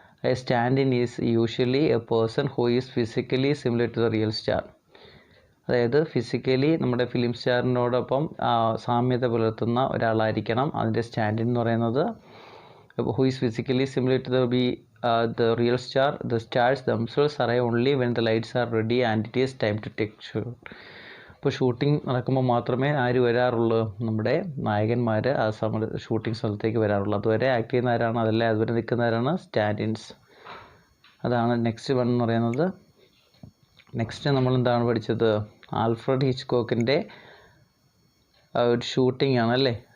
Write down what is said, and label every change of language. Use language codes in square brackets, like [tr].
[en] A stand in is usually a person who is physically similar to the real star. [ml] അതായത് physically നമ്മുടെ film സ്റ്റാറിനോടൊപ്പം സാമ്യത പുലർത്തുന്ന ഒരാളായിരിക്കണം അതിൻ്റെ standing എന്ന് പറയുന്നത്. [en] Who is physically similar to the real star. The stars themselves arrive only when the lights are ready and it is time to take shoot. [ml] ഇപ്പോൾ shooting നടക്കുമ്പോൾ മാത്രമേ ആര് വരാറുള്ളൂ, നമ്മുടെ നായകന്മാർ ആ ഷൂട്ടിംഗ് സ്ഥലത്തേക്ക് വരാറുള്ളൂ. അതുവരെ ആക്ട് ചെയ്യുന്ന ആരാണ്, അതല്ലേ അതുവരെ നിൽക്കുന്നവരാണ് സ്റ്റാൻഡിൻസ്. അതാണ് [en] next one [ml] എന്ന് പറയുന്നത്. നെക്സ്റ്റ് നമ്മൾ എന്താണ് പഠിച്ചത്, ആൽഫ്രഡ് ഹിച്ച്കോക്കിൻ്റെ ഒരു ഷൂട്ടിംഗ് ആണല്ലേ.